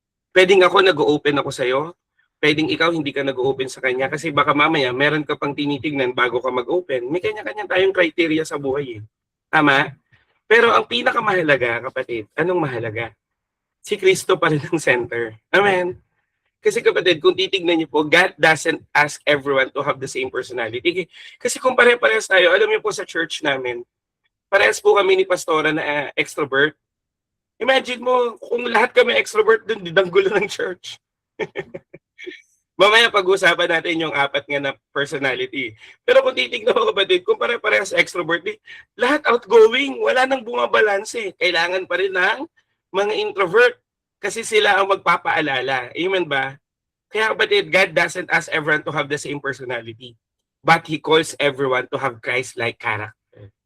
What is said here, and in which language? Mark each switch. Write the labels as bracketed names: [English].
[Filipino] Pwedeng ako nag-open ako sa'yo, pwedeng ikaw hindi ka nag-open sa kanya kasi baka mamaya meron ka pang tinitignan bago ka mag-open. May kanya-kanya tayong criteria sa buhay eh. Tama? Pero ang pinakamahalaga, kapatid, anong mahalaga? Si Kristo pa rin ang center. Amen? Kasi kapatid, kung titignan niyo po, [English] God doesn't ask everyone to have the same personality. [Filipino] Kasi kung pare-parehas tayo, alam niyo po sa church namin, parehas po kami ni Pastora na extrovert. Imagine mo, kung lahat kami extrovert, dun didanggulo ng church. Mamaya pag-usapan natin yung 4 nga na personality. Pero kung titignan mo kapatid, kung pare-parehas extrovert, lahat outgoing, wala nang bumabalanse. Kailangan pa rin ng mga introvert kasi sila ang magpapaalala. Amen ba? Kaya kapatid, [English] God doesn't ask everyone to have the same personality, but He calls everyone to have Christ-like character.